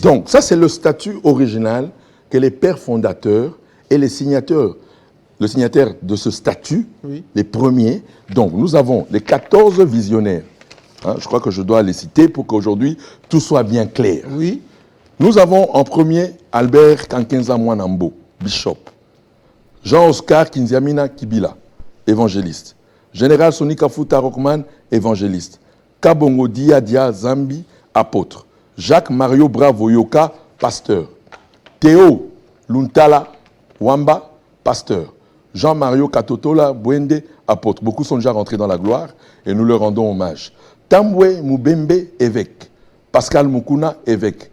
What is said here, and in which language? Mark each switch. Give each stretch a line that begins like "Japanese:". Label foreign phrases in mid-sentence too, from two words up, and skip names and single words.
French: Donc, ça, c'est le statut original que les pères fondateurs et les signataires, le signataire de ce statut, oui, les premiers. Donc, nous avons les 14 visionnaires. Hein, je crois que je dois les citer pour qu'aujourd'hui, tout soit bien clair. Oui. Nous avons en premier Albert Kankenza Mwanambo, bishop. Jean-Oscar Kinziamina Kibila, évangéliste. Général Sonika Futa Rockman, évangéliste. Kabongo Dia Zambi, apôtre. Jacques Mario Bravo Yoka, pasteur. Théo Luntala Wamba, pasteur. Jean-Mario Katotola Bwende, apôtre. Beaucoup sont déjà rentrés dans la gloire et nous leur rendons hommage. Tambwe Mubembe, évêque. Pascal Mukuna, évêque.